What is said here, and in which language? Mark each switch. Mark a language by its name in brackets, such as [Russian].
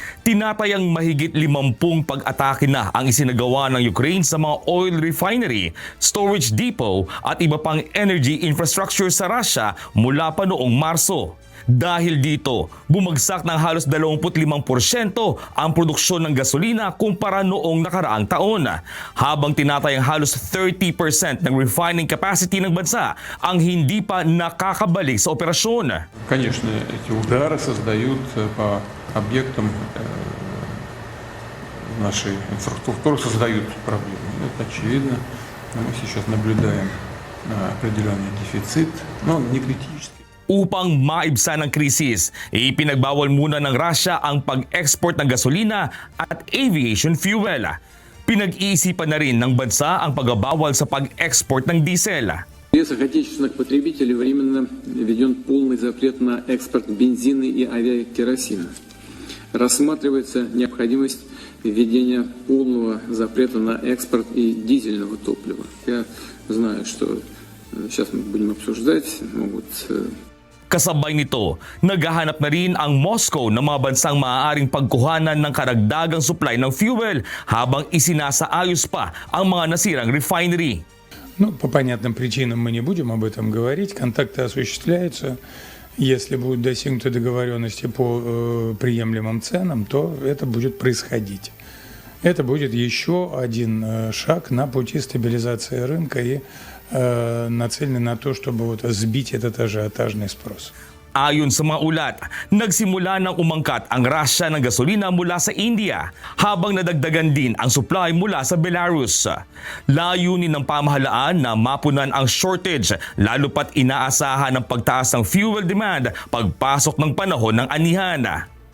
[Filipino] Tinatayang mahigit 50 pag-atake na ang isinagawa ng Ukraine sa mga oil refinery, storage depot at iba pang energy infrastructure sa Russia mula pa noong Marso. Dahil dito, bumagsak ng halos 25% ang produksyon ng gasolina kumpara noong nakaraang taon, habang tinatayang halos 30% ng refining capacity ng bansa ang hindi pa nakakabalik sa operasyon. [Russian] Конечно, эти удары создают по объектам нашей инфраструктуры создают проблемы. Это очевидно. Мы сейчас наблюдаем определенный дефицит, но не критический. [Filipino] Upang maibsan ang krisis, ipinagbawal muna ng Russia ang pag-export ng gasolina at aviation fuel. Pinag-iisipan na rin ng bansa ang pagbabawal sa pag-export ng diesel. [Russian] В интересах отечественных потребителей временно введен полный запрет на экспорт бензина и авиакеросина. Рассматривается необходимость введения полного запрета на экспорт и дизельного топлива. Я знаю, что сейчас мы будем обсуждать, могут... [Filipino] Kasabay nito, naghahanap na rin ang Moscow ng mga bansang maaaring pagkuhanan ng karagdagang supply ng fuel habang isinasaayos pa ang mga nasirang refinery. [Russian] Ну, по понятным причинам мы не будем об этом говорить. Контакты осуществляются. Если будут достигнуты договоренности по приемлемым ценам, то это будет происходить. Это будет еще один шаг на пути стабилизации рынка и нацелены на то, чтобы вот сбить этот ажиотажный спрос. [Filipino] Ayon sa mga ulat, nagsimula nang umangkat ang Russia ng gasolina mula sa India habang nadagdagan din ang supply mula sa Belarus. Layunin ng pamahalaan na mapunan ang shortage lalo pat inaasahan ng pagtaas ng fuel demand pagpasok ng panahon ng anihan.